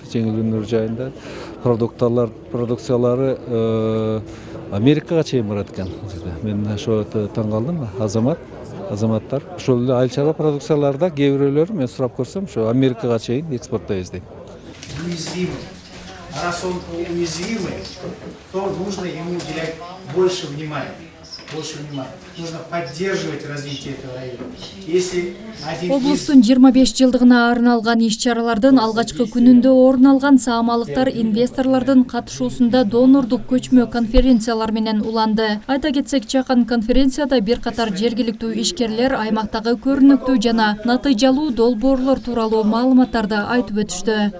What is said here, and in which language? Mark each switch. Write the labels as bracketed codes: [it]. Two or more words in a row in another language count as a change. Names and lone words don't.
[ky] Жеңил өнөр жайында продукциялары Америкага чейин барат экен. Мен ошо таң калдым. Азаматтар ошол эле айыл чарба продукцияларда кээ бирөөлөрү мен сурап көрсөм, ошо Америкага чейин экспорттойбуз дейт. [ru] Уязвимый. Раз он уязвимый, то нужно ему уделять больше внимания. Нужно поддерживать развитие этого района. Если [ky] Облустун 25 жылдыгына арналган иш-чаралардын алгачкы күнүндө орун алган саамалыктар инвесторлордун катышуусунда донордук көчмө конференциялар менен уланды. Айта кетсек, чакан конференцияда бир катар жергиликтүү ишкерлер аймактагы көрүнүктүү жана натыйжалуу долбоорлор тууралуу маалыматтарды айтып өтүштү.